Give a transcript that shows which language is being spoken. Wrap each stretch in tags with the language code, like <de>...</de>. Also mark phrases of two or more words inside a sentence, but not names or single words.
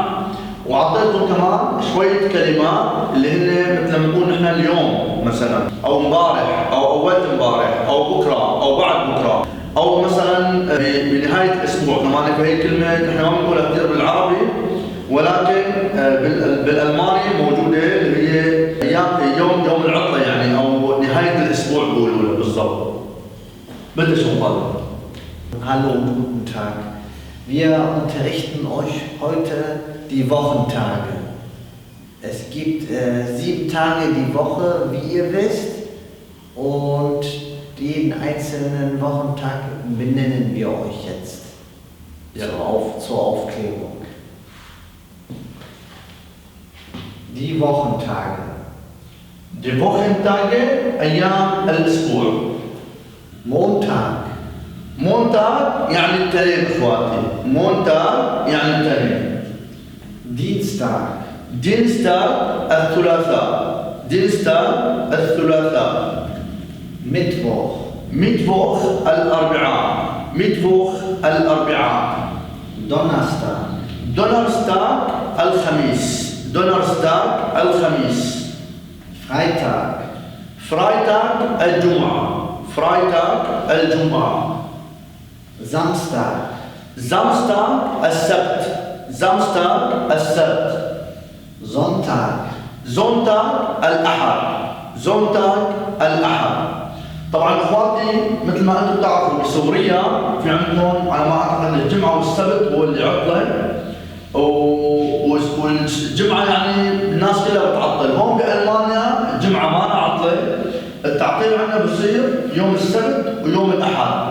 <ar>وعطيتكم كمان شوية كلمات اللي هن مثل ما نقول نحن اليوم مثلا، او امبارح، او اول امبارح، او بكره، او بعد بكره، او مثلا بنهايه الاسبوع كمان. فهي كلمه نحن ما بنقولها كثير بالعربي، ولكن بالالماني موجوده، اللي هي يوم العطله يعني، او نهايه الاسبوع بيقولوا بالضبط. بدي شو مقدم.</ar> <de>Hallo und guten Tag. Wir unterrichten euch heute die Wochentage. Es gibt 7 Tage die Woche, wie ihr wisst, und jeden einzelnen Wochentag benennen wir euch jetzt zur Aufklärung. Die Wochentage. Die Wochentage,</de> <ar>أيام الأسبوع.</ar> <de>Montag.</de> <ar>Montag يعني الاثنين اخواتي. Montag يعني الاثنين.</ar> <de>Dienstag.</de> <ar>Dienstag الثلاثاء. Dienstag الثلاثاء.</ar> <de>Mittwoch.</de> <ar>Mittwoch الأربعاء. Mittwoch الأربعاء.</ar> <de>Donnerstag.</de> <ar>Donnerstag الخميس. Donnerstag الخميس.</ar> <de>Freitag.</de> <ar>Freitag الجمعة. Freitag الجمعة.</ar> <de>Samstag.</de> <ar>Samstag السبت. Samstag السبت.</ar> <de>Sonntag.</de> <ar>Sonntag الأحد. Sonntag الأحد. طبعا اخواتي مثل ما انتم بتعرفوا بسوريا في عندهم على ما اعتقد الجمعة والسبت هو اللي عطلة، والجمعة يعني الناس كلها بتعطل. هون بألمانيا الجمعة ما عطلة، التعطيل عندنا بصير يوم السبت ويوم الأحد.</ar>